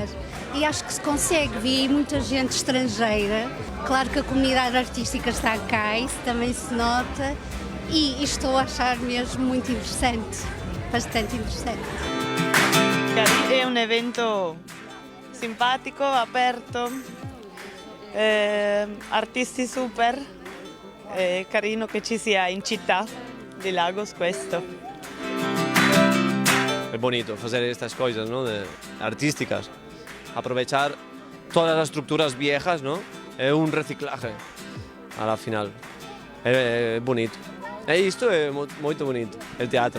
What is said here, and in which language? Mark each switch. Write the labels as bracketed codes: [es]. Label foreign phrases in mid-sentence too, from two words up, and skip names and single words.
[pt] E acho que se consegue, vi aí muita gente estrangeira. Claro que a comunidade artística está cá, isso também se nota. E estou a achar mesmo muito interessante, bastante interessante. É um evento simpático, [it] aperto, artisti super. È carino che ci sia in città di Lagos questo. [es] Es bonito hacer estas cosas, ¿no? Artísticas, aprovechar todas las estructuras viejas, ¿no? Es un reciclaje a la final. Es bonito. [pt] Isto é muito bonito, o teatro.